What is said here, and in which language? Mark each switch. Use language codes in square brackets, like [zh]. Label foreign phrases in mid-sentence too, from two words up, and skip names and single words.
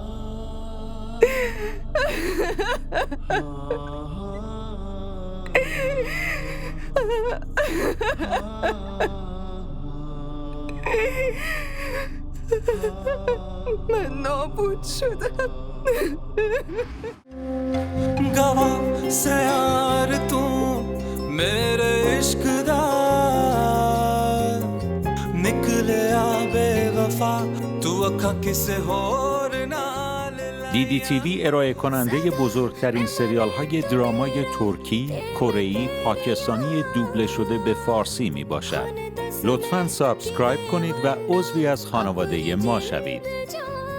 [fa] من نابود شدم. [pa] ਗਵਾਹ ਸੇ ਯਾਰ ਤੂੰ ਮੇਰੇ ਇਸ਼ਕ ਦਾ ਨਿਕਲੇ ਬੇਵਫ਼ਾ ਤੂੰ ਅੱਖਾ ਕਿਸੇ ਹੋਰ ਨਾਲ [fa] DDTV ارائه کننده بزرگترین سریال های درامای ترکی، کره‌ای، پاکستانی دوبله شده به فارسی می باشد. لطفاً سابسکرایب کنید و عضوی از خانواده ما شوید.